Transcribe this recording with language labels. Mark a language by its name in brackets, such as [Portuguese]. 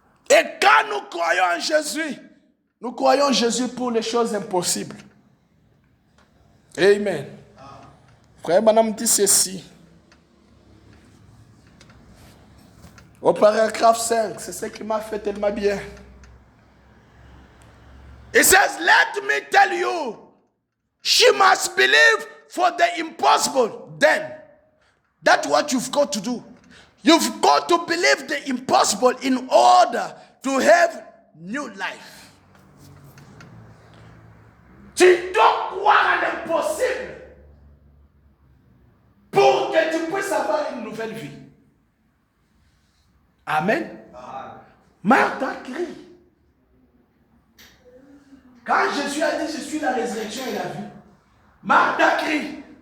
[French] Et quand nous croyons en Jésus, nous croyons en Jésus pour les choses impossibles. Amen. Frère Branham dit ceci. Au paragraphe 5, c'est ce qui m'a fait tellement bien. [English] It says, let me tell you, she must believe for the impossible. Then, that's what you've got to do. You've got to believe the impossible in order to have new life. [French] Tu dois croire à l'impossible pour que tu puisses avoir une nouvelle vie. Amen. Marthe a crié. Quand Jésus a dit, je suis la résurrection et la vie, Marthe a crié.